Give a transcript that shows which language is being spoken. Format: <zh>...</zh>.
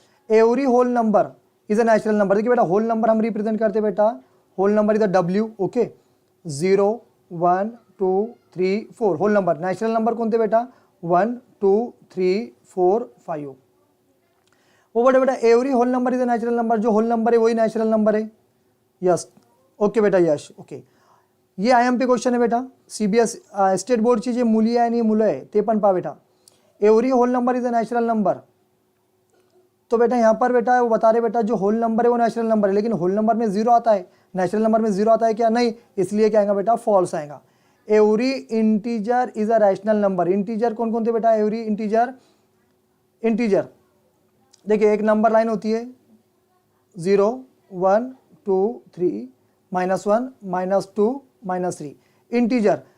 <en>every whole number is a natural number,</en> <hi>देखिए बेटा whole number हम रिप्रेजेंट करते बेटा, whole number is a W, okay, 0 1 2 3 4, whole number. Natural number कौन थे बेटा? 1 2 3 4 5, वो बड़े बेटा</hi> <en>every whole number is a natural number,</en> <hi>जो होल नंबर है वही नेचुरल नंबर है, यस, ओके बेटा, यस, ओके। ये IMP क्वेश्चन है बेटा,</hi> <mr>CBS स्टेट बोर्डची जे मुली आहे आणि मुलं आहे ते पण पहा बेटा,</mr> <en>Every whole number is a natural number.</en> <hi>तो बेटा यहाँ पर बेटा वो बता रहे बेटा जो होल नंबर है वो नेचुरल नंबर है, लेकिन होल नंबर में 0 आता है, नेचुरल नंबर में 0 आता है क्या? नहीं, इसलिए क्या आएगा बेटा? फॉल्स आएगा।</hi> <en>every integer is a rational number,</en> <hi>integer कौन कौन थे बेटा? एवरी इंटीजर, इंटीजर देखिए एक नंबर लाइन होती है 0 1 2 3 -1 -2 -3, इंटीजर।</hi>